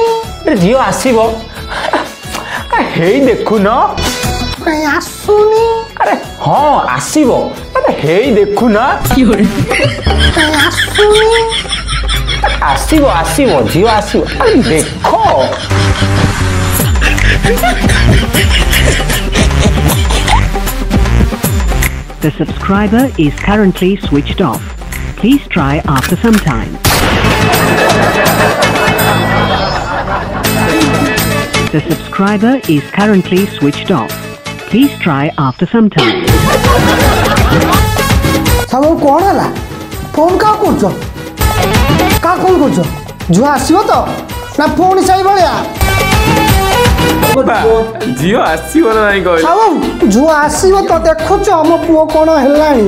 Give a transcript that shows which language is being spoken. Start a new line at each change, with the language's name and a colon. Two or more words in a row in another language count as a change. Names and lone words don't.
Odia: ଝିଅ ଆସିବ ହେଇ ଦେଖୁନ କାହିଁ ଆସୁନି? ଆରେ ହଁ ଆସିବ ହେଇ ଦେଖୁନ କାହିଁ ଆସୁନି? ଆସିବ ଝିଅ ଆସିବ ଆରେ ଦେଖ।
English: The subscriber is currently switched off. Please try after some time. The subscriber is currently switched off. Please try after some time.
Odia: ସାହୁ କ'ଣ ହେଲା? ଫୋନ୍ କାହା କରୁଛ? ଝିଅ ଆସିବ ତ ନା ପୁଣି ସେଇଭଳିଆ? ଝିଅ ଆସିବ ନା ନାଇଁ କହିଲ? ସାହୁ ଝିଅ ଆସିବ ତ ଦେଖୁଛ ଆମ ପୁଅ କ'ଣ ହେଲାଣି?